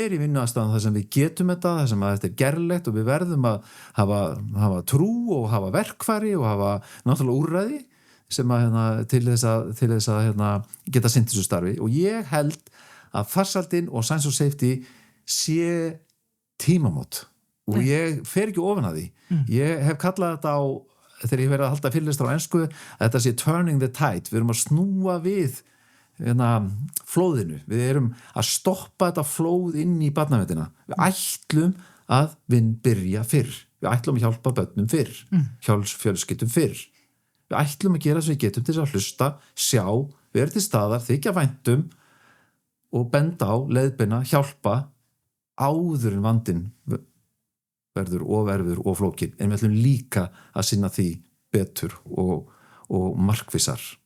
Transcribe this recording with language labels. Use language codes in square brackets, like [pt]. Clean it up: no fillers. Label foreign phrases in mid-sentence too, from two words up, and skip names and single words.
[is] í vinnuaðstæðan þar sem við getum þar sem að þetta gerlegt og við verðum að hafa trú og hafa verkfæri og hafa náttúrulega úrræði sem að til þess að geta sinnt þessu starfi og ég held að farsaldin og science og safety sé tímamót og ég fer ekki ofan að því ég hef kallað þetta á þegar ég verið að halda fyrirlestur á ensku að þetta sé [en] turning the tide, [is] við erum að snúa við flóðinu, við erum að stoppa þetta flóð inn í barnaverndina við ætlum að byrja fyrr, við ætlum að hjálpa börnum fyrr, fjölskyldum fyrr við ætlum að gera sem við getum til að hlusta, sjá, vera til staðar þykja væntum og benda á, leiðbeina, hjálpa áður en vandinn verður ofurerfiður og flókinn en við ætlum líka að sinna því betur og markvissar.